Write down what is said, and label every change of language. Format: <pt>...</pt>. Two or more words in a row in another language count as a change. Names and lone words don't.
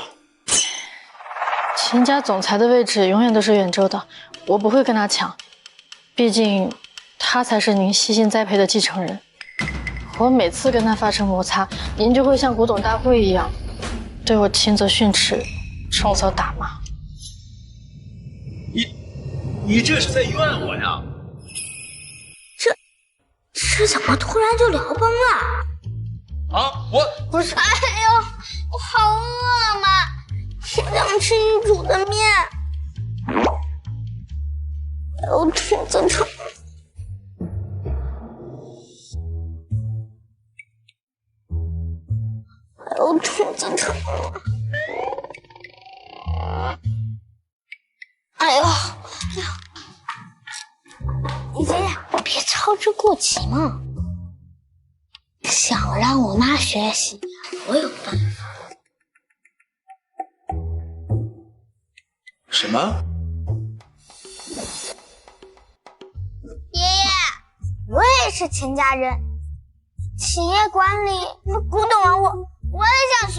<zh>秦家總裁的位置永遠都是遠州的，我不會跟他搶，畢竟他才是您悉心栽培的繼承人。我每次跟他發生摩擦，您就會像古董大會一樣對我輕則訓斥，重則打罵。你這是在怨我呀？這怎麼突然就聊崩了？啊，我不是，哎呦，我好餓嘛，我想吃你煮的面。我肚子疼。我肚子疼。哎呦，爷爷，別操之過急嘛。想讓我媽學習，我有辦法。什麼？爺爺，我也是秦家人，企業管理、古董文物，我也想學。</zh>